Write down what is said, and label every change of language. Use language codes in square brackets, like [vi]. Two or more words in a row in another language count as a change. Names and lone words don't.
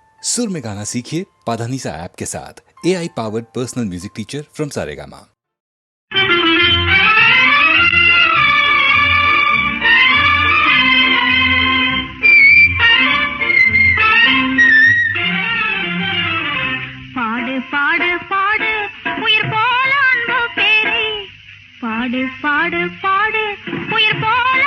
[hi] सुर में गाना सीखिए पाधानीसा ऐप के साथ। [en] AI powered personal music teacher from Saregama. [ta] பாடு பாடு பாடு உயிர் போல அன்பு பேரை பாடு பாடு பாடு உயிர் போல